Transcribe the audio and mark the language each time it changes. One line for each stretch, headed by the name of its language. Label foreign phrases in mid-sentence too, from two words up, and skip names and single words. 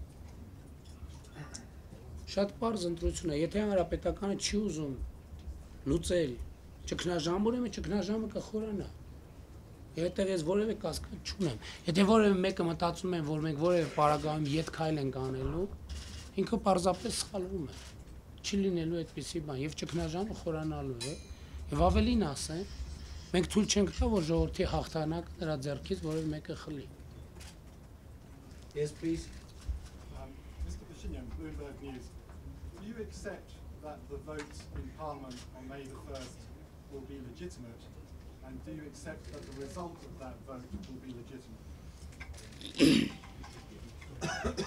Armenian: Շատ պարզ ընտրություն է, եթե հանրապետականը չի ուզում լուծել ճգնաժամը, ուրեմն ճգնաժամը կխորանա։ Այդտեղ ես որևէ կասկած չունեմ։ Եթե որևէ մեկը մտածում է, որ մենք որևէ պարագայում ետ քայլ ենք անելու, ինքը պարզապես սխալվում է։ Չի լինելու այդպիսի բան, եւ ճգնաժամը խորանալու է։ Եվ ավելին ասեմ, մենք թույլ չենք տա, որ ժողովրդի հաղթանակը նրա ձեռքից որևէ մեկը խլի։
English: Yes, please. Mr. Pashinyan, Bloomberg News. Do you accept that the vote in Parliament on May the 1st will be legitimate? And do you accept that the result of that vote will be legitimate?